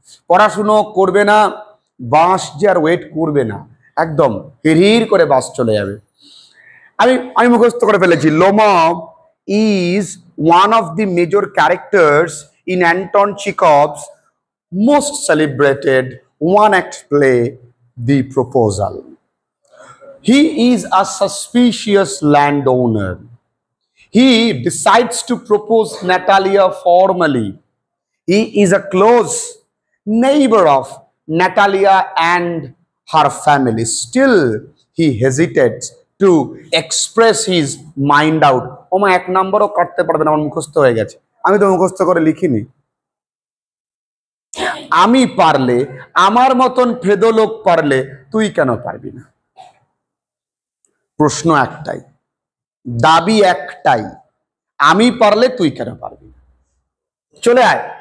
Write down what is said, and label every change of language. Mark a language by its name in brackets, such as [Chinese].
[Bangla] পড়াশুনো করবে না, বাস যে আর ওয়েট করবে না, একদম হিড় করে বাস চলে যাবে। আমি মুখস্থ করে ফেলেছি। [English] Lomov is one of the major characters in Anton Chekhov's most celebrated one-act play, The Proposal. He is a suspicious landowner. He decides to propose Natalia formally. He is a close neighbor of Natalia and her family. Still, he hesitates to express his mind out. [Bangla] ওমা 1 নম্বরও কাটতে পারবে না, আমার মুখস্থ হয়ে গেছে। আমি তো মুখস্থ করে লিখিনি। আমি পারলে, আমার মতন ফেদো লোক পারলে, তুই কেন পারবি না? প্রশ্ন একটাই, দাবি একটাই, আমি পারলে তুই কেন পারবি? চলে আয়।